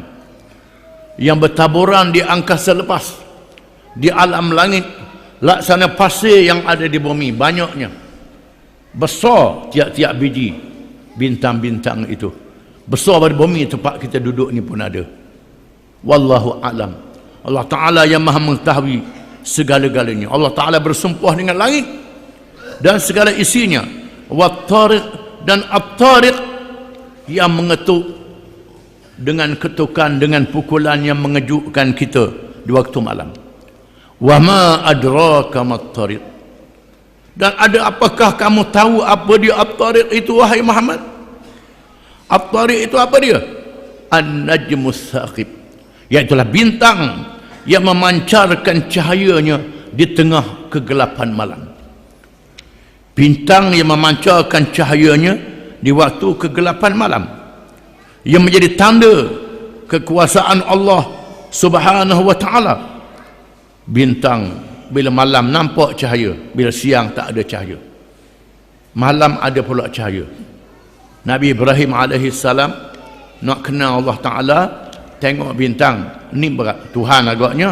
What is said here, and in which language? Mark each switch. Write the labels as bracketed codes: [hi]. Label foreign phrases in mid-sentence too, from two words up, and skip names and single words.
[ms] Yang bertaburan di angkasa lepas, di alam langit, laksana pasir yang ada di bumi, banyaknya. Besar tiap-tiap biji bintang-bintang itu. Besar pada bumi tempat kita duduk ni pun ada. [ar] والله أعلم. [ms] Allah Ta'ala yang maha mengetahui segala-galanya. Allah Ta'ala bersumpah dengan langit dan segala isinya, wat-tariq dan at-tariq yang mengetuk dengan ketukan, dengan pukulan yang mengejutkan kita di waktu malam. [ar] وما أدراك ما الطارق. [ms] Dan ada apakah kamu tahu apa dia at-tariq itu, wahai Muhammad? At-tariq itu apa dia? [ar] النجم الثاقب, [ms] iaitulah bintang yang memancarkan cahayanya di tengah kegelapan malam. Bintang yang memancarkan cahayanya di waktu kegelapan malam, yang menjadi tanda kekuasaan Allah [ar] سبحانه وتعالى. [ms] Bintang bila malam nampak cahaya, bila siang tak ada cahaya. Malam ada pula cahaya. Nabi Ibrahim [ar] عليه السلام [ms] nak kenal Allah Ta'ala, tengok bintang, ni berat Tuhan agaknya.